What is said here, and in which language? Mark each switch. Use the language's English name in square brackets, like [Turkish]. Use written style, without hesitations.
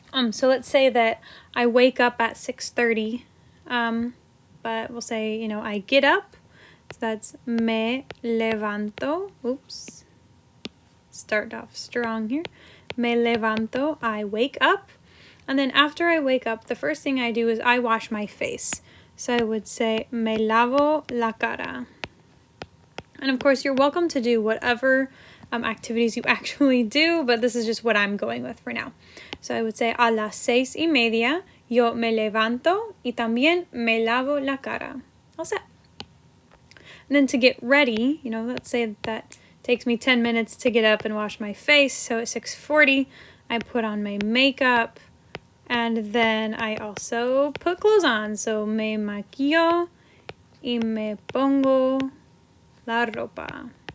[English] So let's say that I wake up at 6:30, but we'll say, I get up, so that's [Spanish] me levanto, [English] oops, start off strong here, me levanto, I wake up, and then after I wake up, the first thing I do is I wash my face, so I would say, [Spanish] me lavo la cara. [English] And of course, you're welcome to do whatever activities you actually do, but this is just what I'm going with for now. So I would say, [Spanish] a las 6:30, yo me levanto y también me lavo la cara. [English] All set. And then to get ready, let's say that takes me 10 minutes to get up and wash my face. So at 6:40, I put on my makeup, and then I also put clothes on. [Spanish] So me maquillo y me pongo la ropa.